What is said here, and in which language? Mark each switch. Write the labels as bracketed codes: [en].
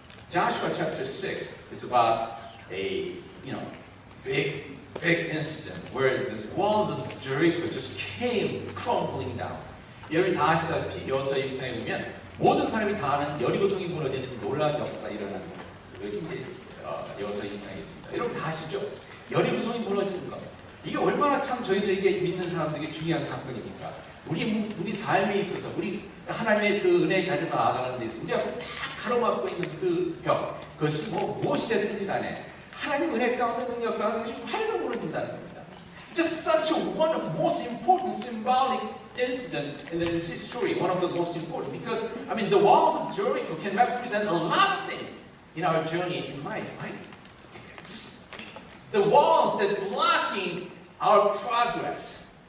[en] Joshua chapter 6 is about a big incident where the walls of Jericho just came crumbling down. [ko] 여러분이 다 아시다시피 여호수아 6장에 보면 모든 사람이 다 아는 여리고성이 무너지는 놀라운 역사가 일어나는 그것이 이제 여호수아 6장에 있습니다. 여러분 다 아시죠? 여리고성이 무너지는 것. 이게 얼마나 참 저희들에게 믿는 사람들에게 중요한 사건입니까? 우리 삶에 있어서 우리 하나님의 그 은혜의 자리로 나아가는 데 있어서 우리가 다 가로막고 있는 그 벽, 그것이 무엇이 됐든지 간에 하나님 은혜 가운데 능력 가운데 지금 활로 무너진다는 겁니다. [en] Just such a one of the most important symbolic incident in the history, one of the most important, because I mean the walls of Jericho can represent a lot of things in our journey in life, right? Just the walls that blocking our progress.